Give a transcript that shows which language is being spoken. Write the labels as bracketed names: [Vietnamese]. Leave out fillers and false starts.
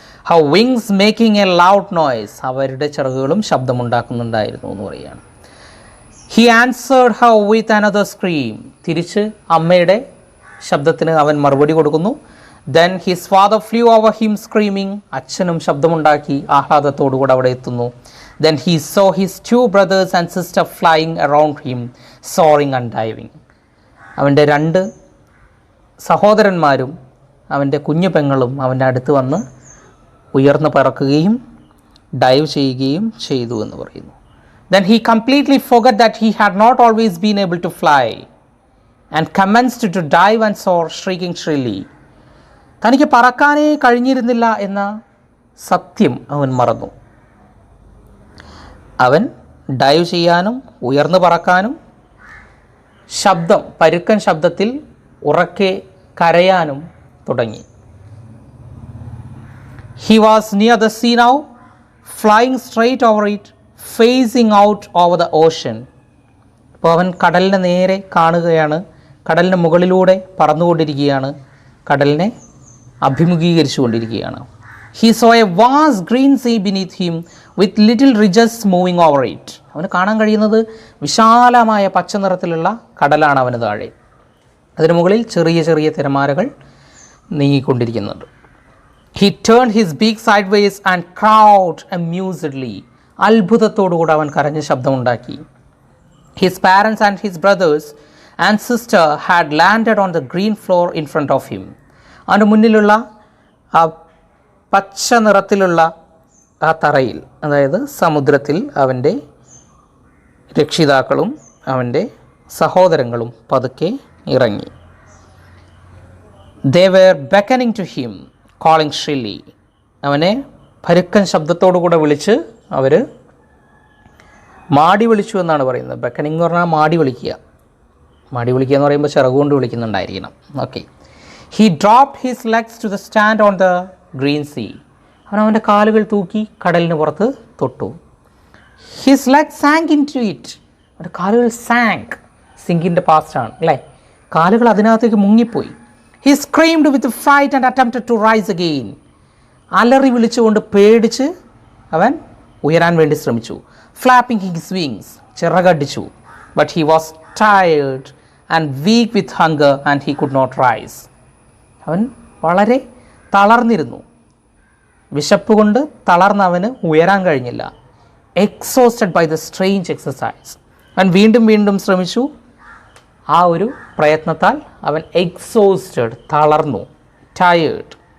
[English] her wings making a loud noise, [Malayalam] അവരുടെ ചിറകുകളും ശബ്ദമുണ്ടാക്കുന്നുണ്ടായിരുന്നു എന്ന് പറയുകയാണ്. [English] he answered her with another scream, [Malayalam] തിരിച്ച് അമ്മയുടെ ശബ്ദത്തിന് അവൻ മറുപടി കൊടുക്കുന്നു. [English] then his father flew over him screaming, [Malayalam] അച്ഛനും ശബ്ദമുണ്ടാക്കി ആഹ്ലാദത്തോടുകൂടെ അവിടെ എത്തുന്നു. [English] Then he saw his 2 brothers and sister flying around him, soaring and diving. [Malayalam] അവൻ്റെ 2 സഹോദരന്മാരും അവൻ്റെ കുഞ്ഞു പെങ്ങളും അവൻ്റെ അടുത്ത് വന്ന് ഉയർന്നു പറക്കുകയും ഡൈവ് ചെയ്യുകയും ചെയ്തു എന്ന് പറയുന്നു. [English] Then he completely forgot that he had not always been able to fly and commenced to dive and soar, shrieking shrilly. [Malayalam] തനിക്ക് പറക്കാനേ കഴിഞ്ഞിരുന്നില്ല എന്ന സത്യം അവൻ മറന്നു. അവൻ ഡൈവ് ചെയ്യാനും ഉയർന്നു പറക്കാനും പരുക്കൻ ശബ്ദത്തിൽ ഉറക്കെ കരയാനും തുടങ്ങി. [English] He was near the sea now, flying straight over it, facing out over the ocean. [Malayalam] അപ്പോൾ അവൻ കടലിനെ നേരെ കാണുകയാണ്, കടലിന് മുകളിലൂടെ പറന്നുകൊണ്ടിരിക്കുകയാണ്, കടലിനെ അഭിമുഖീകരിച്ചു കൊണ്ടിരിക്കുകയാണ്. [English] He saw a vast green sea beneath him with little ridges moving over it. [Malayalam] അവന് കാണാൻ കഴിയുന്നത് വിശാലമായ പച്ച നിറത്തിലുള്ള കടലാണ് അവന് താഴെ. അതിന് മുകളിൽ ചെറിയ ചെറിയ തിരമാലകൾ നീങ്ങിക്കൊണ്ടിരിക്കുന്നുണ്ട്. [English] He turned his beak sideways and crowed amusedly. [Malayalam] അത്ഭുതത്തോടുകൂടെ അവൻ കരഞ്ഞ ശബ്ദമുണ്ടാക്കി. [English] His parents and his brothers and sister had landed on the green floor in front of him. [Malayalam] അവൻ്റെ മുന്നിലുള്ള ആ പച്ച നിറത്തിലുള്ള ആ തറയിൽ, അതായത് സമുദ്രത്തിൽ, അവൻ്റെ രക്ഷിതാക്കളും അവൻ്റെ സഹോദരങ്ങളും പതുക്കെ ഇറങ്ങി. [English] They were beckoning to him, calling shrilly. [Malayalam] അവനെ പരുക്കൻ ശബ്ദത്തോടുകൂടെ വിളിച്ച് അവർ മാടി വിളിച്ചു എന്നാണ് പറയുന്നത്. ബെക്കനിങ് എന്ന് പറഞ്ഞാൽ മാടി വിളിക്കുക. മാടി വിളിക്കുക എന്ന് പറയുമ്പോൾ ചിറകുകൊണ്ട് വിളിക്കുന്നുണ്ടായിരിക്കണം. Okay. [English] He dropped his legs to the stand on the green sea. [Malayalam] അവൻ്റെ കാലുകൾ തൂക്കി കടലിന് പുറത്ത് തൊട്ടു. [English] His legs sank into it. [Malayalam] അവൻ്റെ കാലുകൾ സാങ്ക്, സിങ്കിൻ്റെ പാസ്റ്റാണ് അല്ലേ, കാലുകൾ അതിനകത്തേക്ക് മുങ്ങിപ്പോയി. [English] He screamed with fright and attempted to rise again. [Malayalam] അലറി വിളിച്ചുകൊണ്ട് പേടിച്ച് അവൻ ഉയരാൻ വേണ്ടി ശ്രമിച്ചു. [English] Flapping his wings, [Malayalam] ചിറകടിച്ചു. [English] But he was tired and weak with hunger and he could not rise. [Malayalam] അവൻ വളരെ തളർന്നിരുന്നു. വിശപ്പ് കൊണ്ട് തളർന്ന് അവന് ഉയരാൻ കഴിഞ്ഞില്ല. [English] Exhausted by the strange exercise. [Malayalam] അവൻ വീണ്ടും വീണ്ടും ശ്രമിച്ചു. ആ ഒരു പ്രയത്നത്താൽ അവൻ എക്സോസ്റ്റഡ്, തളർന്നു, ടയേർഡ്.